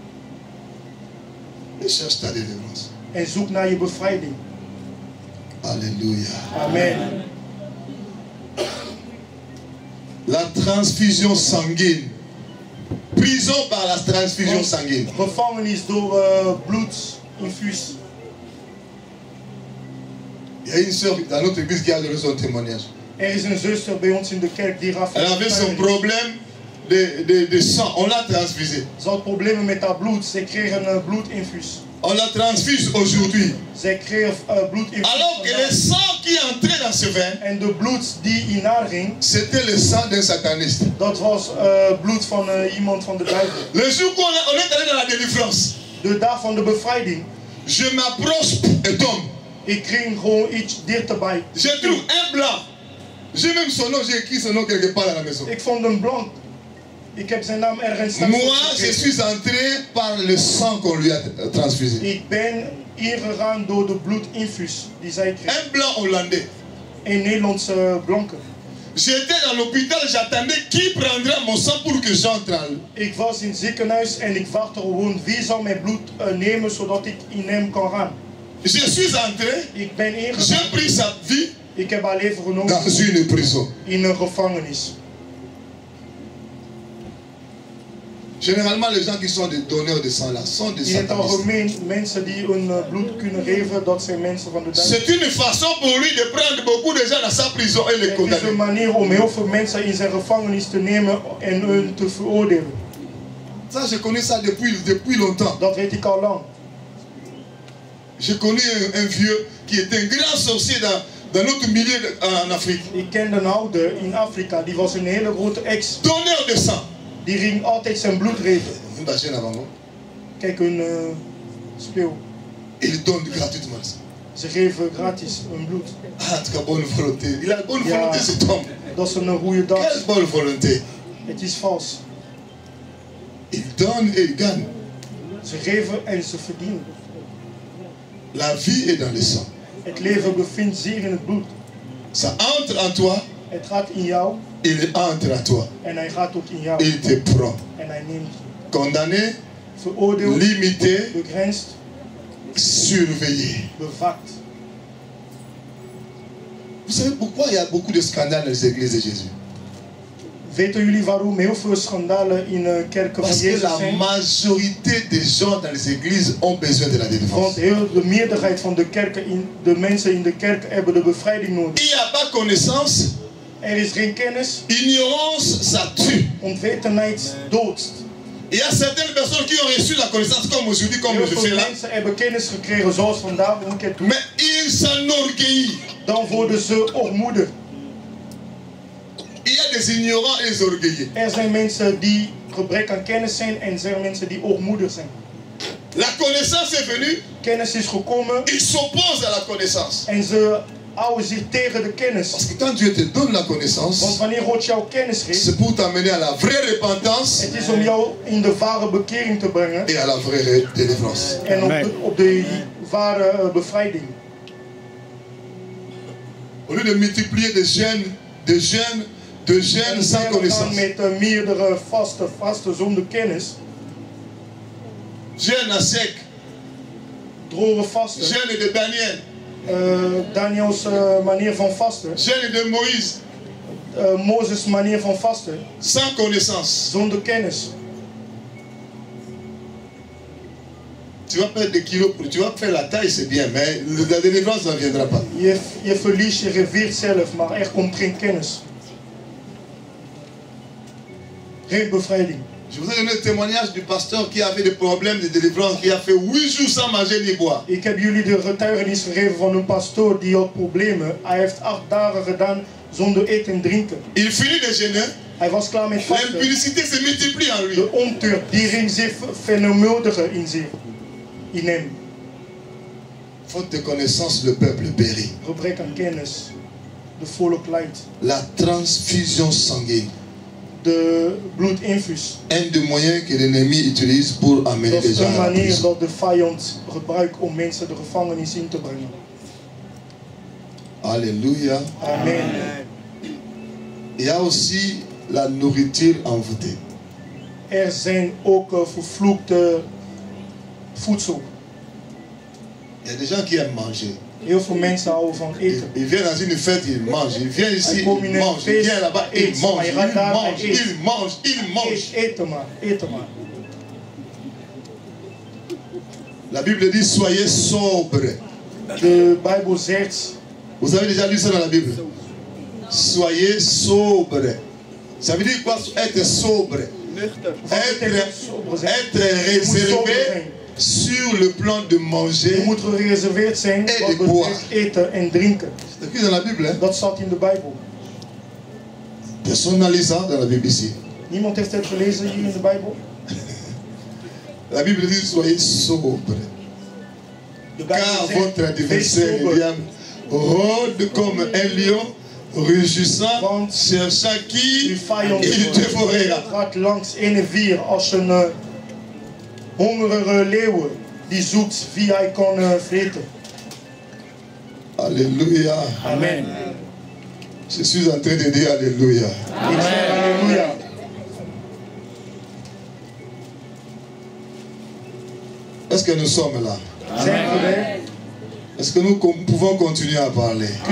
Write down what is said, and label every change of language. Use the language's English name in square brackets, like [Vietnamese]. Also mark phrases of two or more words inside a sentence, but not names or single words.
[French] Et cherche ta délivrance. [Dutch] En zoek naar je bevrijding. [French] Alléluia. Amen. La transfusion sanguine. Prison par la transfusion sanguine. [Dutch] Gevangenis door bloedinfuus. [French] Il y a une sœur dans notre église qui a donné son témoignage. [Dutch] Is een zuster bij ons in de kerk die gaf. [French] Elle avait son problème de sang. On l'a transfusé. [Dutch] Ze had problemen met haar bloed. Ze kreeg een bloedinfuus. [French] On la transfuse aujourd'hui. [Dutch] Zij kreeg bloedinfuus. [French] Alors que le sang qui entrait dans ce veine, [Dutch] en de bloed die in haar ging, [French] c'était le sang d'un sataniste. [Dutch] Dat was bloed van iemand van de duivel. [French] Le jour qu'on est allé dans la délivrance, [Dutch] de dag van de bevrijding, [French] je m'approche et tombe. [Dutch] Ik ging gewoon iets dichterbij. [French] Je trouve un blanc. J'ai même son nom, j'ai écrit son nom quelque part à la maison. [Dutch] Ik vond een blanc. Ik heb zijn naam ergens staan. [French] Moi, je suis entré par le sang qu'on lui a transfusé. [Dutch] Ik ben hier gegaan door de bloedinfuus die zij kreeg. [French] Un blanc hollandais. [Dutch] Een Nederlandse blanke. [French] J'étais dans l'hôpital, j'attendais qui prendra mon sang pour que j'entre. [Dutch] Ik was in het ziekenhuis en ik wachtte gewoon wie zal mijn bloed nemen zodat ik in hem kan gaan. [French] Je suis entré. [Dutch] Ik ben ingegaan. [French] J'ai pris sa vie. [Dutch] Ik heb haar leven genomen. [French] Dans une prison. [Dutch] In een gevangenis. [French] Généralement, les gens qui sont des donneurs de sang là sont des satanistes. [Dutch] In het algemeen, mensen die hun bloed kunnen geven, dat zijn mensen van de duivel. [French] C'est une façon pour lui de prendre beaucoup de gens dans sa prison et les condamner. [Dutch] Het is een manier om heel veel mensen in zijn gevangenis te nemen en hun te veroordelen. [French] Ça, je connais ça depuis longtemps. [Dutch] Dat weet ik al lang. [French] J'ai connu un vieux qui était un grand sorcier dans notre milieu en Afrique. [Dutch] Ik kende een ouder in Afrika, die was een hele grote ex. [French] Donneur de sang. [Dutch] Die ging altijd zijn bloed geven. Kijk, hun speel. [French] Il donne gratuitement. [Dutch] Ze geven gratis hun bloed. [French] Ah, en tout cas, bonne volonté. Il a bonne volonté, cet homme. [Dutch] Dat is een goede dag. [French] Quelle bonne volonté. [Dutch] Het is vals. [French] Il donne et il gagne. [Dutch] Ze geven en ze verdienen. [French] La vie est dans le sang. [Dutch] Het leven bevindt zich in het bloed. [French] Ça entre en toi. [Dutch] Het gaat in jou. [French] Il entre à toi. [Dutch] En hij gaat ook in jou. [French] Il te prend. [Dutch] En hij neemt. [French] Condamné. [Dutch] Veroordeeld. [French] Limité. [Dutch] Begrensd. [French] Surveillé. [Dutch] Bevakt. [French] Vous savez pourquoi il y a beaucoup de scandales dans les églises de Jésus? [Dutch] Weten jullie waarom heel veel schandalen in kerken van Jezus zijn? [French] Parce que la majorité des gens dans les églises ont besoin de la délivrance. [Dutch] Want de meerderheid van de kerken, de mensen in de kerk hebben de bevrijding nodig. [French] Il n'y a pas connaissance. [Dutch] Er is geen kennis. [French] Ignorance, ça tue. [Dutch] Onwetendheid doodst. [French] Il y a certaines personnes qui ont reçu la connaissance comme aujourd'hui, comme je fais là. [Dutch] Mensen hebben kennis gekregen zoals vandaag. [French] Mais ils s'enorgueillissent. [Dutch] Dan worden ze ontmoedigd. [French] Il y a des ignorants et des orgueilleux. [Dutch] Er zijn mensen die gebrek aan kennis zijn en er zijn mensen die hoogmoedig zijn. [French] La connaissance est venue. [Dutch] Kennis is gekomen. [French] Ils s'opposent à la connaissance. [Dutch] En ze houden zich tegen de kennis. [French] Parce que quand Dieu te donne la connaissance, [Dutch] want wanneer God jou kennis geeft, [French] c'est pour t'amener à la vraie repentance. [Dutch] Het is om jou in de ware bekering te brengen. [French] Et à la vraie délivrance. [Dutch] En op de ware bevrijding. [French] Au lieu de multiplier de jeunes sans connaissance. [Dutch] Met meerdere vasten zonder kennis. [French] Jeûne à sec. [Dutch] Droge vasten. [French] Jeûne de Daniel. [Dutch] Daniels manier van vasten. [French] Jeûne de Moïse. [Dutch] Mozes' manier van vasten. [French] Sans connaissance. [Dutch] Zonder kennis. [French] Tu vas perdre des kilos, tu vas faire la taille, c'est bien, mais la délivrance ne viendra pas. [Dutch] Je verliest, je reveert zelf, maar er komt geen kennis. Geen bevrijding. [French] Je vous ai donné le témoignage du pasteur qui avait des problèmes de délivrance, qui a fait 8 jours sans manger ni boire. [Dutch] Ik heb jullie de getuigenis gegeven van een pastoor die had problemen. Hij heeft 8 dagen gedaan zonder eten en drinken. [French] Il finit de jeûner. [Dutch] Hij was klaar met vasten. [French] L'impudicité se multiplie en lui. [Dutch] De ontucht die ging zich vermenigvuldigen in hem. [French] Faute de connaissance, le peuple périt. [Dutch] Gebrek aan kennis. De volk lijdt. [French] La transfusion sanguine. [Dutch] De bloedinfuus. [French] Un des moyens que l'ennemi utilise pour amener les gens à la [Dutch] manier [French] prison. [Dutch] dat de vijand gebruikt om mensen de gevangenis in te brengen. [French] Alléluia. Amen. Il y a aussi la nourriture envoûtée. [Dutch] Er zijn ook vervloekte voedsel. [French] Il y a des gens qui aiment manger. Heel veel mensen houden van eten. Ils viennent dans une fête, ils mangent. Ils viennent ici, ils mangent. Ils viennent là-bas, ils mangent. Ils mangent. [Dutch] Eten maar, eten maar. [French] La Bible dit soyez sobre. [Dutch] De Bijbel zegt. [French] Vous avez déjà lu ça dans la Bible? Soyez sobre. Ça veut dire quoi? Être sobre. Être réservé sur le plan de manger. [Dutch] Je moet gereserveerd zijn wat betreft eten en drinken. [French] C'est écrit dans la Bible, hein? [Dutch] Dat staat in de Bijbel. [French] Personne n'a lu ça dans la Bible ici. [Dutch] Niemand heeft het gelezen hier in de Bijbel. [French] La Bible dit soyez sobre. Car votre adversaire, le diable, rôde comme un lion, rugissant, cherchant qui il dévorera. [Dutch] Gaat langs in en vier als een hongerige leeuw die zoekt wie hij kan vreten. [French] Alléluia. Amen. Je suis en train de dire Alléluia. Alléluia. Est-ce que nous sommes là? Est-ce que nous pouvons continuer à parler?